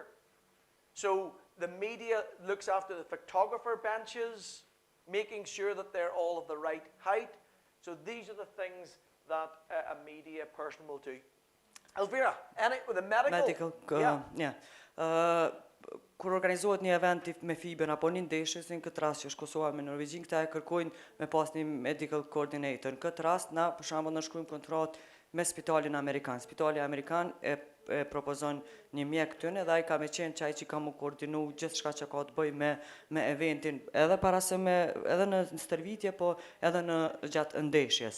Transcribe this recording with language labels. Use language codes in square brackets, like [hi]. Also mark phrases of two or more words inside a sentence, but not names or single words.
[en] So the media looks after the photographer benches, making sure that they're all of the right height. So these are the things that a media person will do. Elvira, with the medical? Yeah. [sq] Kur organizohet një event me FIBA-n apo një ndeshje, si në këtë rast që është Kosova me Norvegjin, këta e kërkojnë me pas një [en] medical coordinator. [sq] Në këtë rast, na për shembull na shkruajmë kontratë me Spitalin Amerikan. Spitali Amerikan e propozon një mjek këtyne dhe ai ka me qenë qaj që ka mu koordinu gjithçka që ka të bëjë me eventin, edhe para se edhe në stërvitje, po edhe në gjatë ndeshjes.